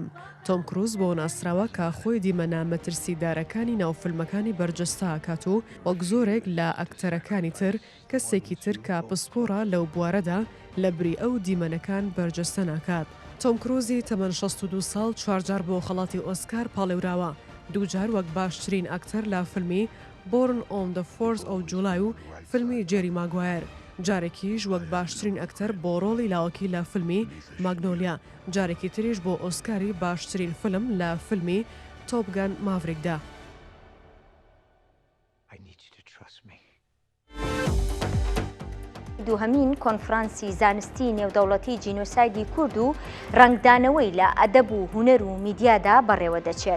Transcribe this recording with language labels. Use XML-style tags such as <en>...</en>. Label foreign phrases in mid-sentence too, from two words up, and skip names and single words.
<ckb>تۆم کروز بۆ ناسراوە کە خۆی دیمەنە مەترسیدارەکانی ناوفیلمەکانی بەرجەستە ئاکات و وەک زۆرێک لە ئەکتەرەکانی تر کەسێکی تر کە پسپۆرە لەو بوارەدا لە بری ئەو دیمەنەکان بەرجەستە ناکات. تۆم کروزی تەمەن 62 ساڵ چوارجار بۆ خەڵاتی ئۆسکار پاڵێوراوە، دووجار وەک باشترین ئەکتەر لە فیلمی بۆرن ئۆن دە 4th of July و فیلمی جێری ماگوایر، جارێکیش وەک باشترین ئەکتەر بۆ ڕۆڵی لاوەکی لە فیلمی ماگنۆلیا، جارێکی تریش بۆ ئۆسکاری باشترین فیلم لە فیلمی تۆپگان ماڤریکدا. دووهەمین کۆنفرانسی زانستی نێودەوڵەتی جینۆسایدی کورد و ڕنگدانەوەی لە ئەدەب و هونەر و میدیادا بەڕێوە دەچێت.</ckb>